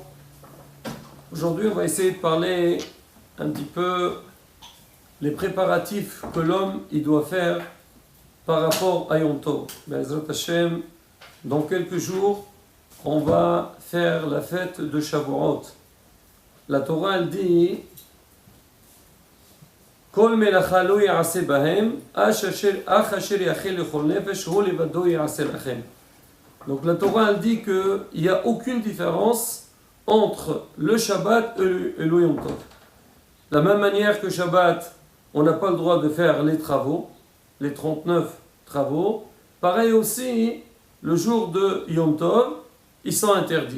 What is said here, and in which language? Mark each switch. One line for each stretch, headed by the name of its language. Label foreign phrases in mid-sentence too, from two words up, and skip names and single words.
French: Aujourd'hui, on va essayer de parler un petit peu les préparatifs que l'homme il doit faire par rapport à Yom Tov.
Hebrew: בעזרת השם,
French: dans quelques jours, on va faire la fête de Shavuot. La Torah elle dit
Hebrew: כל מלאכה לא יעשה בהם, אך אשר יאכל לכל נפש הוא לבדו יעשה לכם.
French: Donc la Torah elle dit qu'il n'y a aucune différence entre le Shabbat et le Yom Tov. De la même manière que Shabbat, on n'a pas le droit de faire les travaux, les 39 travaux. Pareil aussi, le jour de Yom Tov, ils sont interdits.